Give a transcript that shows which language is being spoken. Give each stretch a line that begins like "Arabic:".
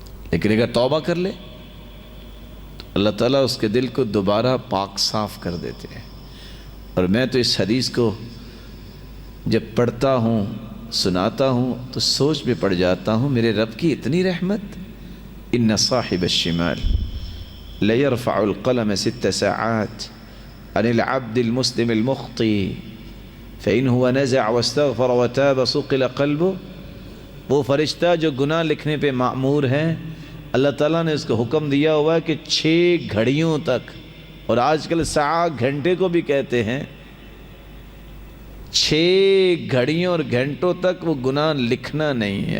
Urdu: لیکن اگر توبہ کر لے تو اللہ تعالیٰ اس کے دل کو دوبارہ پاک صاف کر دیتے ہیں. اور میں تو اس حدیث کو جب پڑھتا ہوں، سناتا ہوں تو سوچ میں پڑ جاتا ہوں میرے رب کی اتنی رحمت.
Arabic: ان صاحب الشمال ليرفع القلم 6 ساعات عن العبد المسلم المخطئ فإن هو نزع واستغفر وتاب صقل قلبه.
Urdu: وہ فرشتہ جو گناہ لکھنے پہ مأمور ہے، اللہ تعالیٰ نے اس کو حکم دیا ہوا ہے کہ 6 گھڑیوں تک، اور آج کل ساعت گھنٹے کو بھی کہتے ہیں، 6 گھڑیوں اور گھنٹوں تک وہ گناہ لکھنا نہیں ہے.